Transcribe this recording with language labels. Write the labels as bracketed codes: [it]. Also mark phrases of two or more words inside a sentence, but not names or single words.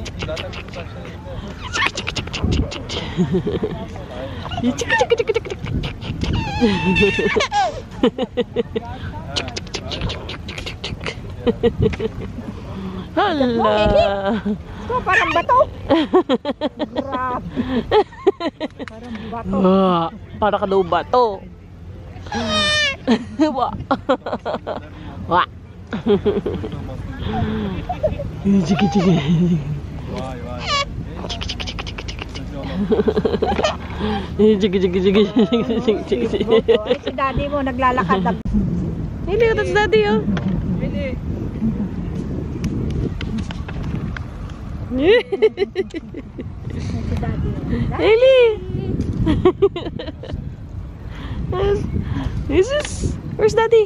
[tl] Hala. Ito, parang bato. Grabe. Parang bato. Para ka daw bato. Wa. Wa. Chiki chiki. Chiki chiki chiki chiki chiki. Ay, si daddy mo naglalakad na. Hindi ko si daddy oh. Si daddy mo. [en] Hailey! Where's daddy?